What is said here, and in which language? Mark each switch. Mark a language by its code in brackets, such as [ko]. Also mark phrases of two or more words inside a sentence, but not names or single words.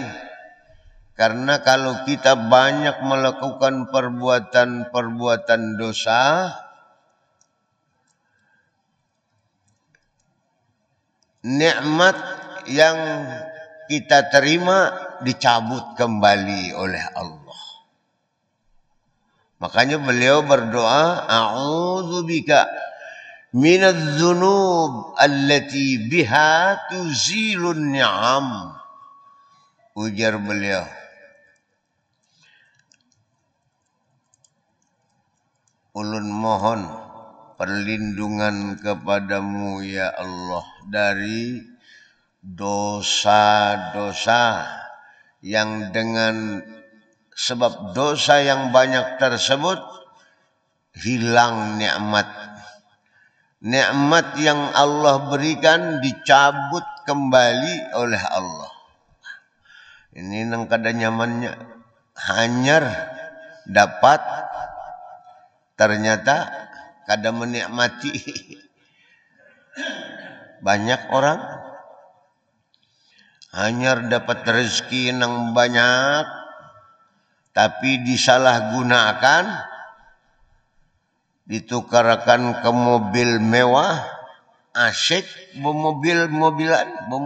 [id] Karena kalau kita banyak melakukan perbuatan-perbuatan dosa, nikmat yang kita terima dicabut kembali oleh Allah. Makanya beliau berdoa, [ar] a'udzubika minadz-dzunub allati biha tuzilun ni'am. [id] Ujar beliau, ulun mohon perlindungan kepadamu ya Allah dari dosa-dosa yang dengan sebab dosa yang banyak tersebut hilang nikmat. Nikmat yang Allah berikan dicabut kembali oleh Allah. [bjn] Ini nang kada nyamannya, hanyar dapat ternyata kada menikmati. [id] Banyak orang hanyar dapat rezeki yang banyak, tapi disalahgunakan, ditukarkan ke mobil mewah, asyik bermobil-mobilan.